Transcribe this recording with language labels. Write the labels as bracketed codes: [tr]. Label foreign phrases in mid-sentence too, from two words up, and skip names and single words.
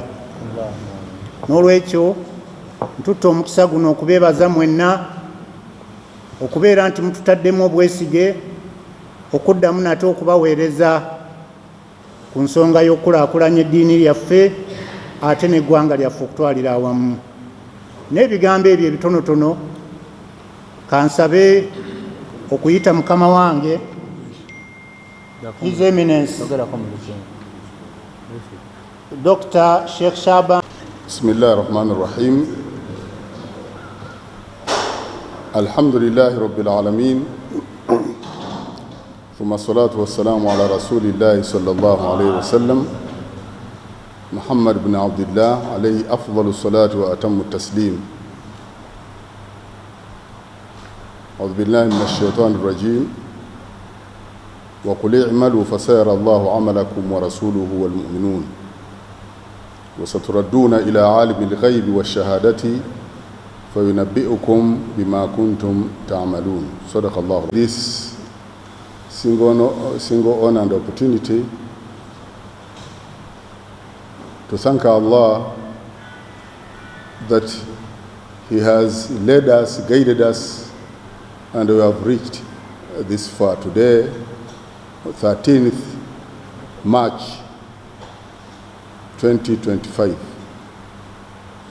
[lg] N'olwekyo ntutta omukisa guno okubeebaza mwenna okubeera nti mututaddemu obwesige okuddamu nate okubaweereza ku nsonga y'okukulaakulanya eddiini yaffe ate n'eggwanga lyaffe okutwalira awamu. N'ebigambo ebyo ebitonotono kansabe okuyita mukama wange [en] His Eminence Dr. [lg] Sheikh Shaban. [ar] بسم الله الرحمن الرحيم. الحمد لله رب العالمين. ثم الصلاة والسلام على رسول الله صلى الله عليه وسلم محمد بن عبد الله عليه أفضل الصلاة وأتم التسليم. أعوذ بالله من الشيطان الرجيم. وقل اعملوا فسيرى الله عملكم ورسوله والمؤمنون وستردون إلى عالم الغيب والشهادة فينبئكم بما كنتم تعملون. صدق الله. [en] This single honor and opportunity to thank Allah that He has led us, guided us, and we have reached this far today, 13th March 2025.